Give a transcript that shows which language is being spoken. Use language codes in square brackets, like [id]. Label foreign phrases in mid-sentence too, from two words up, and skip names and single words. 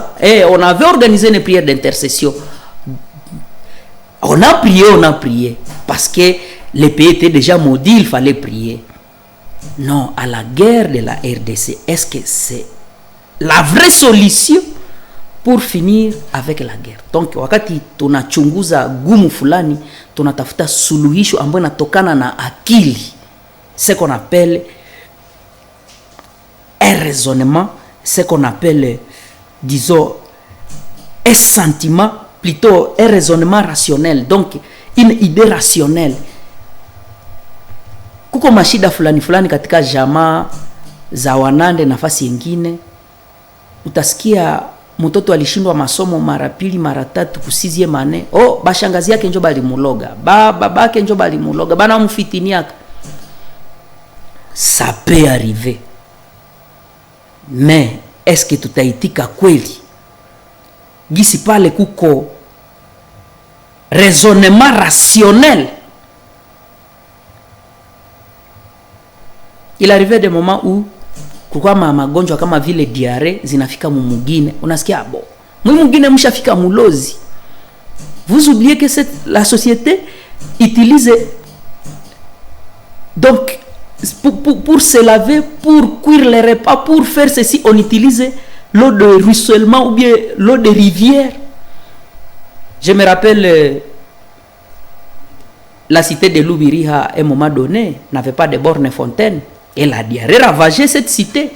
[fr] Et on avait organisé une prière d'intercession. On a prié. Parce que le pays était déjà maudit, il fallait prier. non à la guerre de la RDC? Est-ce que c'est la vraie solution pour finir avec la guerre? [sw] Donc wakati tunachunguza gumu fulani, tunatafuta suluhisho ambayo inatokana na akili, [fr] ce qu'on appelle un raisonnement, ce qu'on appelle, disons, un sentiment, plutôt un raisonnement rationnel, donc une idée rationnelle. [sw] Kuko mashida fulani fulani katika jamaa za Wanande nafasi nyingine, utasikia mtoto alishindwa masomo mara pili mara tatu kusizie mane, oh bashangazi yake njo balimuloga, babake njo balimuloga, bana mfitiniaka. [fr] Ça peut arriver, mais est-ce que [sw] tutaitika kweli? Gisi pale kuko [fr] raisonnement rationnel. Il arrivait des moments où [sw] kwa magonjwa kama vile diarrhée zinafika mumugine, unasikia bo mumugine mshafika mulozi. [fr] Vous oubliez que la société utilise donc pour se laver, pour cuire les repas, pour faire ceci, on utilise l'eau de ruissellement ou bien l'eau de rivière. Je me rappelle la cité de Loubiriha à un moment donné n'avait pas de bornes fontaines et la diarrhée ravageait cette cité.